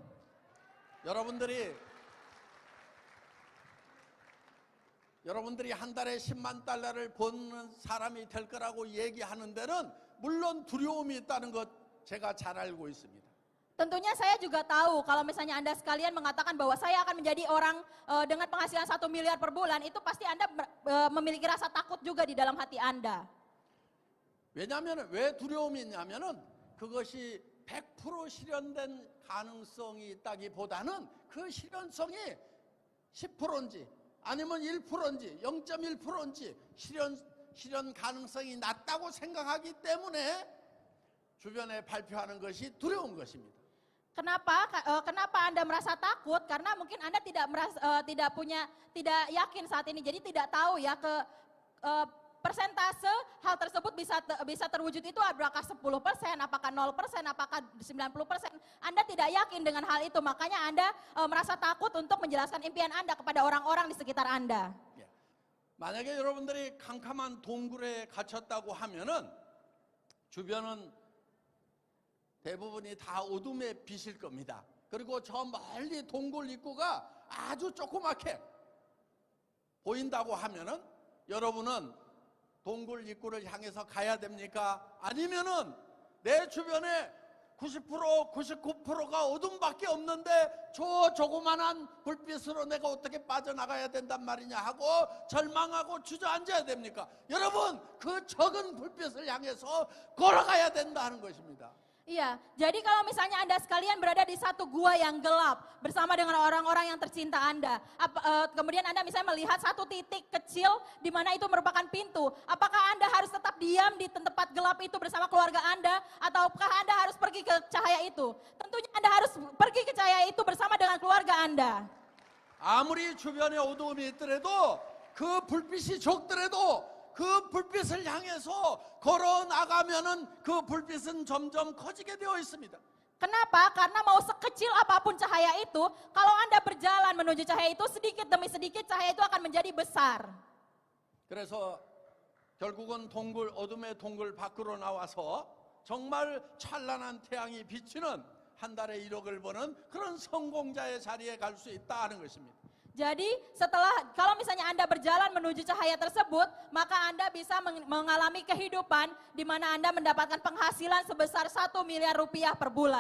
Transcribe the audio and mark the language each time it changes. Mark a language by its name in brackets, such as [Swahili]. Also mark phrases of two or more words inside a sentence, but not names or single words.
[Korean] 여러분들이 한 달에 10만 달러를 버는 사람이 될 거라고 얘기하는 데는 물론 두려움이 있다는 것 제가 잘 알고 있습니다. [Indonesian] Tentunya saya juga tahu kalau misalnya Anda sekalian mengatakan bahwa saya akan menjadi orang dengan penghasilan 1 miliar per bulan, itu pasti Anda memiliki rasa takut juga di dalam hati Anda. [Korean] 왜냐하면 왜 두려움이 있냐면은 그것이 100% 실현된 가능성이 있다기보다는 그 실현성이 10%인지 아니면 1%인지 0.1%인지 실현 가능성이 낮다고 생각하기 때문에 주변에 발표하는 것이 두려운 것입니다. [Indonesian] Kenapa Anda merasa takut? Karena mungkin Anda tidak yakin saat ini. Jadi tidak tahu ya persentase hal tersebut bisa terwujud itu apakah 10%, apakah 0%, apakah 90%. Anda tidak yakin dengan hal itu. Makanya Anda merasa takut untuk menjelaskan impian Anda kepada orang-orang di sekitar Anda. [Korean] 예. 만약에 여러분들이 캄캄한 동굴에 갇혔다고 하면은 주변은 대부분이 다 어둠에 비실 겁니다. 그리고 저 멀리 동굴 입구가 아주 조그맣게 보인다고 하면은 여러분은 동굴 입구를 향해서 가야 됩니까? 아니면은 내 주변에 90%, 99%가 어둠밖에 없는데 저 조그만한 불빛으로 내가 어떻게 빠져나가야 된단 말이냐 하고 절망하고 주저앉아야 됩니까? 여러분, 그 적은 불빛을 향해서 걸어가야 된다는 것입니다. [Indonesian] Iya, jadi kalau misalnya Anda sekalian berada di satu gua yang gelap bersama dengan orang-orang yang tercinta Anda, kemudian Anda misalnya melihat satu titik kecil di mana itu merupakan pintu, apakah Anda harus tetap diam di tempat gelap itu bersama keluarga Anda, ataukah Anda harus pergi ke cahaya itu? Tentunya Anda harus pergi ke cahaya itu bersama dengan keluarga Anda. [Korean] 아무리 주변에 어두움이 있더라도 그 불빛이 적더라도 그 불빛을 향해서 걸어 나가면은 그 불빛은 점점 커지게 되어 있습니다. [Indonesian] Kenapa? Karena mau sekecil apapun cahaya itu, kalau Anda berjalan menuju cahaya itu, sedikit demi sedikit cahaya itu akan menjadi besar. [Korean] 그래서 결국은 어둠의 동굴 밖으로 나와서 정말 찬란한 태양이 비치는 한 달에 1억을 버는 그런 성공자의 자리에 갈 수 있다 하는 것입니다. [Indonesian] Jadi kalau misalnya Anda berjalan menuju cahaya tersebut, maka Anda bisa mengalami kehidupan di mana Anda mendapatkan penghasilan sebesar 1 miliar rupiah per bulan.